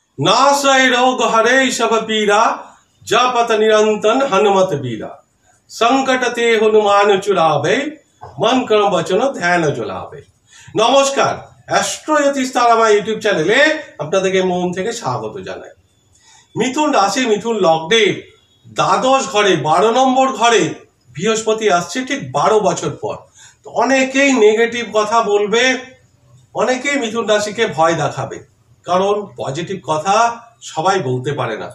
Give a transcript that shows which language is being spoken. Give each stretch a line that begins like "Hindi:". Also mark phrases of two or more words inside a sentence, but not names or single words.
Awadhi: नाशय रोग हरे सब पीरा जपत निरंतन हनुमत बीरा संकट ते हनुमान चुरावे मन कर्म वचन ध्यान जुलावे।
Bangla: नमस्कार, অ্যাস্ট্রো জ্যোতিষ তারামা ইউটিউব চ্যানেলে আপনাদেরকে মন থেকে স্বাগত জানাই। মিথুন রাশি মিথুন লগ্নের দ্বাদশ ঘরে 12 নম্বর ঘরে বৃহস্পতি আসছে ঠিক 12 বছর পর। তো অনেকেই নেগেটিভ কথা বলবে, অনেকেই মিথুন রাশিকে ভয় দেখাবে, কারণ পজিটিভ কথা সবাই বলতে পারে না।